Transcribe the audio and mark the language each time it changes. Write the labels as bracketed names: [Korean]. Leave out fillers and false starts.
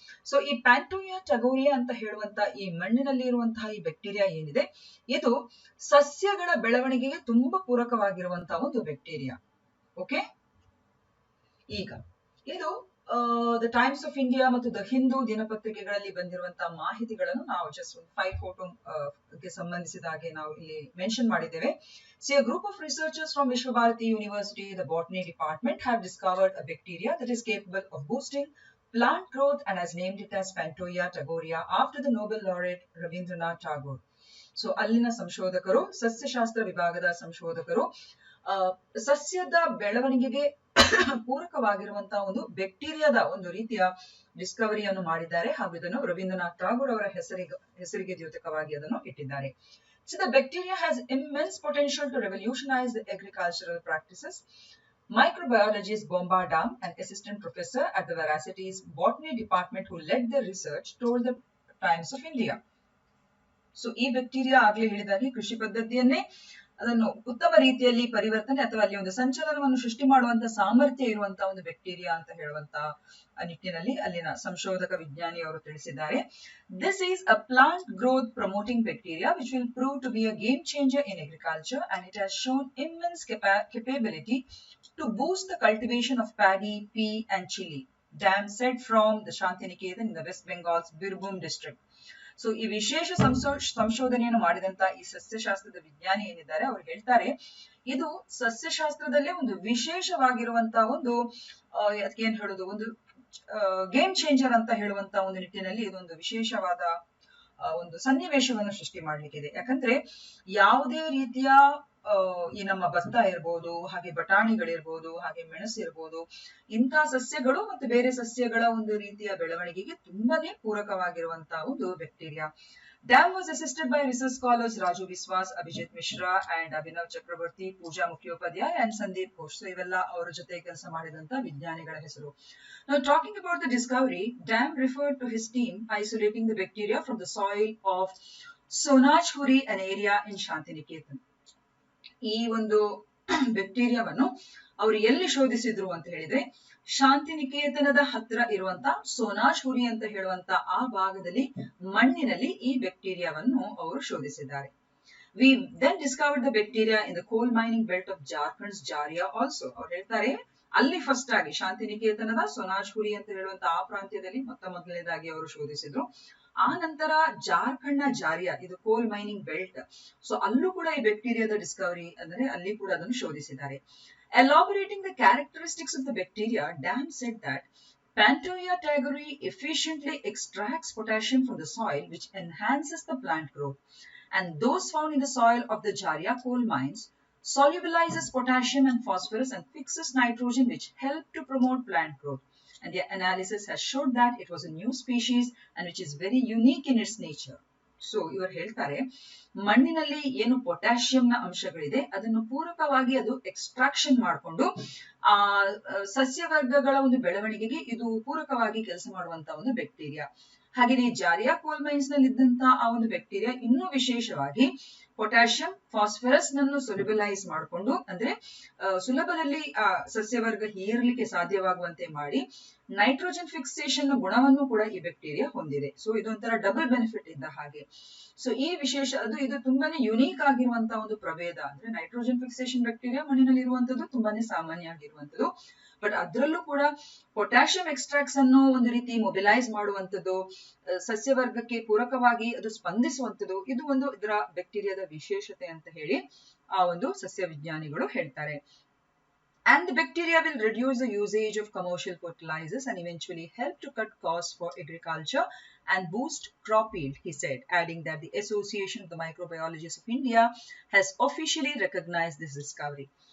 [Kannada] So ಈ ಪ್ಯಾಂಟೋಯಾ ಟಾಗೋರಿಯಾ ಅಂತ ಹೇಳುವಂತ ಈ ಮಣ್ಣಿನಲ್ಲಿ ಇರುವಂತಹ ಈ ಬ್ಯಾಕ್ಟೀರಿಯಾ ಏನಿದೆ, ಇದು ಸಸ್ಯಗಳ ಬೆಳವಣಿಗೆಗೆ ತುಂಬಾ ಪೂರಕವಾಗಿರುವಂತಹ ಒಂದು ಬ್ಯಾಕ್ಟೀರಿಯಾ. ಓಕೆ, ಈಗ ಇದು ದ ಟೈಮ್ಸ್ ಆಫ್ ಇಂಡಿಯಾ ಮತ್ತು ದ ಹಿಂದೂ ದಿನಪತ್ರಿಕೆಗಳಲ್ಲಿ ಬಂದಿರುವಂತಹ ಮಾಹಿತಿಗಳನ್ನು ನಾವು ಜಸ್ಟ್ ಒಂದು 5 ಫೋಟೋ ಗೆ ಸಂಬಂಧಿಸಿದ ಹಾಗೆ ನಾವು ಇಲ್ಲಿ ಮೆನ್ಷನ್ ಮಾಡಿದ್ದೇವೆ. [English] See, a group of researchers from Vishwabharati University, the botany department, have discovered a bacteria that is capable of boosting plant growth and has named it as Pantoia tagoria after the Nobel laureate Rabindranath Tagore. [Kannada] So ಅಲ್ಲಿನ ಸಂಶೋಧಕರು, ಸಸ್ಯಶಾಸ್ತ್ರ ವಿಭಾಗದ ಸಂಶೋಧಕರು ಸಸ್ಯದ ಬೆಳವಣಿಗೆಗೆ ಪೂರಕವಾಗಿರುವಂತಹ ಒಂದು ಬ್ಯಾಕ್ಟೀರಿಯಾದ ಒಂದು ರೀತಿಯ ಡಿಸ್ಕವರಿಯನ್ನು ಮಾಡಿದ್ದಾರೆ ಹಾಗೂ ಇದನ್ನು ರವೀಂದ್ರನಾಥ್ ಟಾಗೋರ್ ಅವರ ಹೆಸರಿಗೆ ದ್ಯೋತಕವಾಗಿ ಅದನ್ನು ಇಟ್ಟಿದ್ದಾರೆ. [English] So the bacteria has immense potential to revolutionize the agricultural practices. Microbiologist Bomba Dam, an assistant professor at the Veracity's botany department who led the research, told the Times of India. [Kannada] So ಈ bacteria ಆಗ್ಲೇ ಹೇಳಿದಾಗೆ ಕೃಷಿ ಪದ್ಧತಿಯನ್ನೇ ಅದನ್ನು ಉತ್ತಮ ರೀತಿಯಲ್ಲಿ ಪರಿವರ್ತನೆ ಅಥವಾ ಅಲ್ಲಿ ಒಂದು ಸಂಚಲನವನ್ನು ಸೃಷ್ಟಿ ಮಾಡುವಂತ ಸಾಮರ್ಥ್ಯ ಇರುವಂತಹ ಒಂದು ಬ್ಯಾಕ್ಟೀರಿಯಾ ಅಂತ ಹೇಳುವಂತ ನಿಟ್ಟಿನಲ್ಲಿ ಅಲ್ಲಿನ ಸಂಶೋಧಕ ವಿಜ್ಞಾನಿ ಅವರು ತಿಳಿಸಿದ್ದಾರೆ. [English] This is a plant growth promoting bacteria which will prove to be a game changer in agriculture, and it has shown immense capability to boost the cultivation of paddy, pea and chili. Dam said from the Shantiniketan in the West Bengal's Birbhum district. [Kannada] So ಈ ವಿಶೇಷ ಸಂಶೋಧನೆಯನ್ನು ಮಾಡಿದಂತ ಈ ಸಸ್ಯಶಾಸ್ತ್ರದ ವಿಜ್ಞಾನಿ ಏನಿದ್ದಾರೆ ಅವರು ಹೇಳ್ತಾರೆ, ಇದು ಸಸ್ಯಶಾಸ್ತ್ರದಲ್ಲೇ ಒಂದು ವಿಶೇಷವಾಗಿರುವಂತಹ ಒಂದು ಅದಕ್ಕೆ ಏನ್ ಹೇಳುದು, ಒಂದು ಗೇಮ್ ಚೇಂಜರ್ ಅಂತ ಹೇಳುವಂತ ಒಂದು ನಿಟ್ಟಿನಲ್ಲಿ ಇದೊಂದು ವಿಶೇಷವಾದ ಒಂದು ಸನ್ನಿವೇಶವನ್ನು ಸೃಷ್ಟಿ ಮಾಡ್ಲಿಕ್ಕಿದೆ. ಯಾಕಂದ್ರೆ ಯಾವುದೇ ರೀತಿಯ ಈ ನಮ್ಮ ಭತ್ತ ಇರ್ಬೋದು, ಹಾಗೆ ಬಟಾಣಿಗಳಿರ್ಬೋದು, ಹಾಗೆ ಮೆಣಸು ಇರ್ಬೋದು, ಇಂತಹ ಸಸ್ಯಗಳು ಮತ್ತು ಬೇರೆ ಸಸ್ಯಗಳ ಒಂದು ರೀತಿಯ ಬೆಳವಣಿಗೆಗೆ ತುಂಬಾನೇ ಪೂರಕವಾಗಿರುವಂತಹ ಒಂದು bacteria. [English] Dam was assisted by research scholars Raju Biswas, Abhijit Mishra and Abhinav Chakraborty, Pooja Mukhopadhyay and Sandeep Ghosh. [Kannada] So ಇವೆಲ್ಲ ಅವರ ಜೊತೆ ಕೆಲಸ ಮಾಡಿದಂತ ವಿಜ್ಞಾನಿಗಳ ಹೆಸರು. [English] Now talking about the discovery, Dam referred to his team isolating the bacteria from the soil of Sonachhuri, an area in Shantiniketan. [Kannada] ಈ ಒಂದು ಬ್ಯಾಕ್ಟೀರಿಯಾವನ್ನು ಅವರು ಎಲ್ಲಿ ಶೋಧಿಸಿದ್ರು ಅಂತ ಹೇಳಿದ್ರೆ, ಶಾಂತಿನಿಕೇತನದ ಹತ್ರ ಇರುವಂತ ಸೋನಾಶ್ಹುರಿ ಅಂತ ಹೇಳುವಂತ ಆ ಭಾಗದಲ್ಲಿ ಮಣ್ಣಿನಲ್ಲಿ ಈ ಬ್ಯಾಕ್ಟೀರಿಯಾವನ್ನು ಅವರು ಶೋಧಿಸಿದ್ದಾರೆ. [English] We then discovered the bacteria in the coal mining belt of Jharkhand's Jharia also. [Kannada] ಅವ್ರು ಹೇಳ್ತಾರೆ, ಅಲ್ಲಿ ಫಸ್ಟ್ ಆಗಿ ಶಾಂತಿನಿಕೇತನದ ಸೋನಾಶ್ಹುರಿ ಅಂತ ಹೇಳುವಂತ ಆ ಪ್ರಾಂತ್ಯದಲ್ಲಿ ಮೊದಲನೇದಾಗಿ ಅವರು ಶೋಧಿಸಿದ್ರು. ಆ ನಂತರ ಜಾರ್ಖಂಡ್ ನ ಜಾರಿಯಾ, ಇದು ಕೋಲ್ ಮೈನಿಂಗ್ ಬೆಲ್ಟ್, ಸೊ ಅಲ್ಲೂ ಕೂಡ ಈ ಬ್ಯಾಕ್ಟೀರಿಯಾದ ಡಿಸ್ಕವರಿ ಅಂದ್ರೆ ಅಲ್ಲಿ ಕೂಡ ಅದನ್ನು ಶೋಧಿಸಿದ್ದಾರೆ. [English] Elaborating the characteristics of the bacteria, Dam said that Pantoia tigeri efficiently extracts potassium from the soil, which enhances the plant growth, and those found in the soil of the Jharia coal mines solubilizes potassium and phosphorus and fixes nitrogen, which help to promote plant growth. And the analysis has showed that it was a new species and which is very unique in its nature. [Kannada] So ಇವರು ಹೇಳ್ತಾರೆ ಮಣ್ಣಿನಲ್ಲಿ ಏನು ಪೊಟ್ಯಾಷಿಯಂನ ಅಂಶಗಳಿದೆ ಅದನ್ನು ಪೂರಕವಾಗಿ ಅದು extraction ಮಾಡಿಕೊಂಡು ಆ ಸಸ್ಯವರ್ಗಗಳ ಒಂದು ಬೆಳವಣಿಗೆಗೆ ಇದು ಪೂರಕವಾಗಿ ಕೆಲಸ ಮಾಡುವಂತಹ ಒಂದು ಬ್ಯಾಕ್ಟೀರಿಯಾ. ಹಾಗೆಯೇ ಜಾರಿಯಾ ಕೋಲ್ಮೈನ್ಸ್ ನಲ್ಲಿ ಇದ್ದಂತಹ ಆ ಒಂದು ಬ್ಯಾಕ್ಟೀರಿಯಾ ಇನ್ನೂ ವಿಶೇಷವಾಗಿ ಪೊಟ್ಯಾಷಿಯಂ ಫಾಸ್ಫರಸ್ ನನ್ನು ಸೊಲ್ಯುಬಲೈಸ್ ಮಾಡಿಕೊಂಡು ಅಂದ್ರೆ ಸುಲಭದಲ್ಲಿ ಆ ಸಸ್ಯವರ್ಗ ಹೀರಲಿಕ್ಕೆ ಸಾಧ್ಯವಾಗುವಂತೆ ಮಾಡಿ ನೈಟ್ರೋಜನ್ ಫಿಕ್ಸೇಷನ್ ಗುಣವನ್ನು ಕೂಡ ಈ ಬ್ಯಾಕ್ಟೀರಿಯಾ ಹೊಂದಿದೆ. ಸೊ ಇದೊಂಥರ ಡಬಲ್ ಬೆನಿಫಿಟ್ ಇದ್ದ ಹಾಗೆ. ಸೊ ಈ ವಿಶೇಷ ಇದು ತುಂಬಾನೇ ಯುನೀಕ್ ಆಗಿರುವಂತಹ ಒಂದು ಪ್ರಭೇದ. ಅಂದ್ರೆ ನೈಟ್ರೋಜನ್ ಫಿಕ್ಸೇಷನ್ ಬ್ಯಾಕ್ಟೀರಿಯಾ ಮಣ್ಣಿನಲ್ಲಿ ಇರುವಂತದ್ದು ತುಂಬಾನೇ ಸಾಮಾನ್ಯ ಆಗಿರುವಂತದ್ದು. ಬಟ್ ಅದರಲ್ಲೂ ಕೂಡ ಪೊಟ್ಯಾಷಿಯಂ ಎಕ್ಸ್ಟ್ರಾಕ್ಟ್ಸ್ ಅನ್ನು ಒಂದು ರೀತಿ ಮೊಬಿಲೈಸ್ ಮಾಡುವಂತದ್ದು, ಸಸ್ಯವರ್ಗಕ್ಕೆ ಪೂರಕವಾಗಿ ಅದು ಸ್ಪಂದಿಸುವಂತದ್ದು, ಇದು ಒಂದು ಇದರ ಬ್ಯಾಕ್ಟೀರಿಯಾದ ವಿಶೇಷತೆ ಅಂತ ಹೇಳಿ ಆ ಒಂದು ಸಸ್ಯ ವಿಜ್ಞಾನಿಗಳು ಹೇಳ್ತಾರೆ. [English] And the bacteria will reduce the usage of commercial fertilizers and eventually help to cut costs for agriculture and boost crop yield, he said, adding that the Association of the Microbiologists of India has officially recognized this discovery.